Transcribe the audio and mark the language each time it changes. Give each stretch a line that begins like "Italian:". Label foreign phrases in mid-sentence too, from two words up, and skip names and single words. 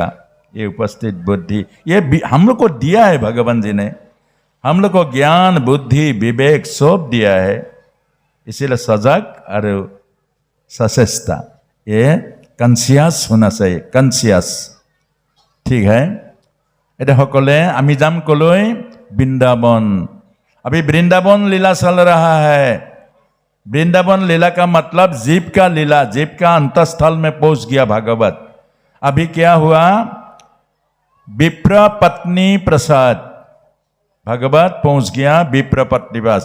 Hindi: ये उपस्थित बुद्धि, ये हम लोग को दिया है भगवान जी ने। हम लोग को ज्ञान, बुद्धि, विवेक सब दिया है। इसीलिए सजग और सचेष्टा, ये कन्सियास होना चाहिए, कन्सियास। ठीक है।
Assamese: এটা সকলে আমি যাম কলৈ?
Hindi: वृंदावन। अभी वृंदावन लीला चल रहा है। वृंदावन लीला का मतलब जीव का लीला, जीव का अंतस्थल में पहुंच गया भागवत। अभी क्या हुआ? विप्र पत्नी प्रसाद, भागवत पहुंच गया विप्र पत्नी पास।